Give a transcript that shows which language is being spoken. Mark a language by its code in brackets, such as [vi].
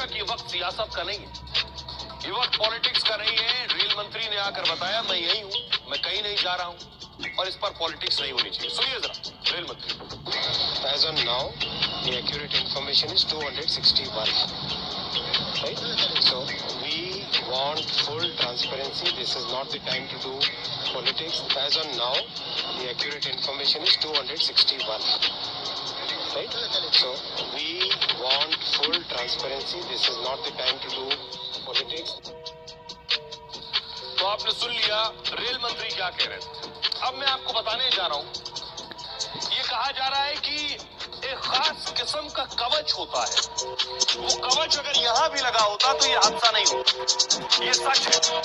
[hi] वक्त सियासत का नहीं है, ये वक्त पॉलिटिक्स का नहीं है। रेल मंत्री ने आकर बताया मैं यही हूँ, मैं कहीं नहीं जा रहा हूँ और इस पर पॉलिटिक्स नहीं होनी चाहिए। सुनिए जरा रेल मंत्री। [en] As on now, the accurate information is 261. Right? So we want full transparency. This is not the time to do politics. As on now, the accurate information is 261. Right? So we want full transparency. This is not the time to do politics. [hi] तो आपने सुन लिया rail मंत्री क्या कह रहे थे। अब मैं आपको बताने जा रहा हूं, ये कहा जा रहा है कि एक खास किस्म का कवच होता है, वो कवच अगर यहाँ भी लगा होता तो ये हादसा नहीं होता। ये सच है।